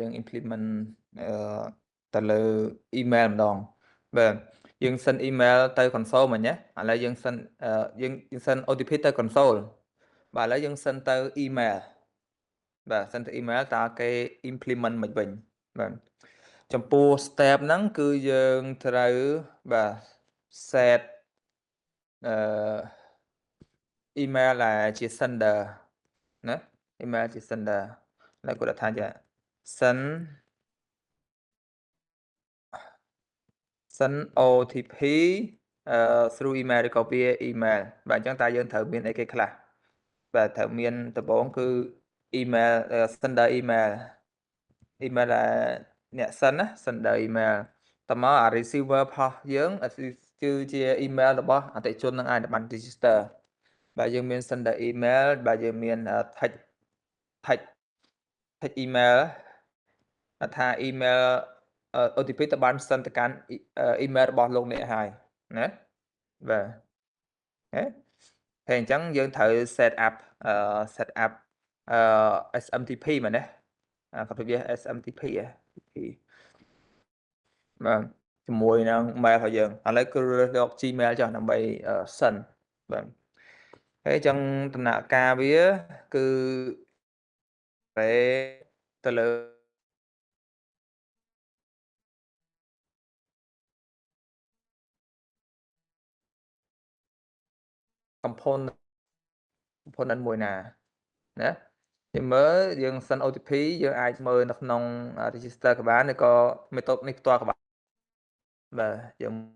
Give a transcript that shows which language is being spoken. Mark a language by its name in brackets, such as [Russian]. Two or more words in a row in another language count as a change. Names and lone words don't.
[Khmer] implement ទៅលើ email ម្ដងបាទយើង [English] send email [Khmer] ទៅ console មិញណាឥឡូវយើង send យើង [English] send OTP [Khmer] ទៅ console បាទឥឡូវយើង send ទៅ email បាទ send ទៅ email តើគេ implement មិនវិញបាទចំពោះ step ហ្នឹងគឺយើងត្រូវបាទ set email ដែលជា sender ណា email ជា sender ហើយគាត់ថាជា [English] send send OTP through email [Khmer] ឬក៏ [English] via email [Khmer] បាទអញ្ចឹងតើយើងត្រូវមានអីគេខ្លះបាទត្រូវមានដំបូងគឺ [English] email sender email [Khmer] ដែលអ្នក send ណា [English] sender email [Khmer] តមកអា receiver ផុសយើងគឺជា email របស់អតិថិជននឹងឯងដែលបាន register បាទយើងមាន [English] sender email [Khmer] បាទយើងមាន [English] text email [Khmer] ថា [English] email OTP [Khmer] ទៅបាន send ទៅកាន់ email របស់លោកអ្នកហើយណាបាទ ហើយអញ្ចឹងយើងត្រូវ [English] set up SMTP [Khmer] មែនទេគាត់និយាយ SMTP បាទជាមួយនឹង mail របស់យើងឥឡូវគឺរើសយក Gmail ចុះដើម្បី send បាទហើយអញ្ចឹងដំណាក់កាលវាគឺ ទៅលើ component មួយណាយើងមើលយើង [English] send OTP [Khmer] យើងអាចមើលនៅក្នុង register ក៏បានឬក៏ method នេះផ្ទាល់ក៏បានបាទយើង